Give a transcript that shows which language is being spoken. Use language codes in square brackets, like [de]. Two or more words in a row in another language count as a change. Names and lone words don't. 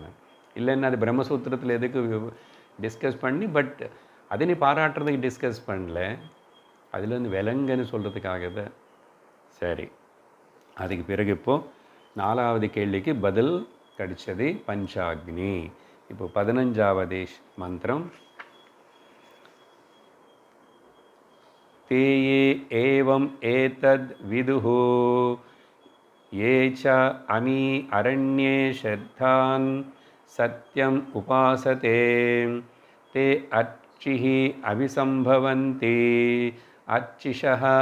[ta] இல்லைன்னா அது பிரம்மசூத்திரத்தில் எதுக்கு டிஸ்கஸ் பண்ணி, பட் அதை நீ பாராட்டுறதுக்கு டிஸ்கஸ் பண்ணல, அதுலேருந்து விலங்குன்னு சொல்கிறதுக்காக தான். சரி, அதுக்கு பிறகு இப்போது 4வது கேள்விக்கு பதில் கிடைச்சது பஞ்சாக்னி. இப்போ 15வது மந்திரம். [sa] ते य एवम् एतद् विदुः ये च अमी अरण्ये श्रद्धान् सत्यम् उपासते ते अर्चिः अभिसंभवन्ति अर्चिषः